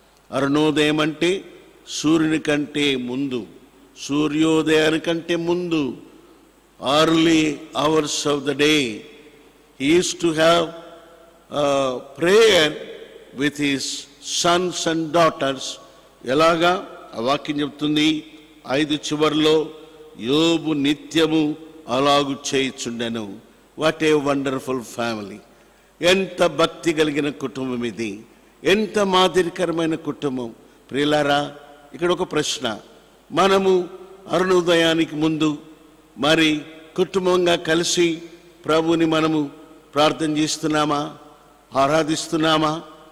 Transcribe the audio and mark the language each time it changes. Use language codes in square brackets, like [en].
[te] అరుణోదయం అంటే సూర్యుని కంటే ముందు, సూర్యోదయానికంటే ముందు, [en] early hours of the day. He used to have prayer with his sons and daughters. [te] ఎలాగా ఆ వాక్యం చెప్తుంది 5 చివర్లో, యోబు నిత్యము అలాగు చేయుచుండెను. [en] What a wonderful family! [te] ఎంత భక్తి కలిగిన కుటుంబం ఇది, ఎంత మాదిరికరమైన కుటుంబం. ప్రియులారా, ఇక్కడ ఒక ప్రశ్న. మనము అరుణోదయానికి ముందు మరి కుటుంబంగా కలిసి ప్రభుని మనము ప్రార్థన చేస్తున్నామా, ఆరాధిస్తున్నామా?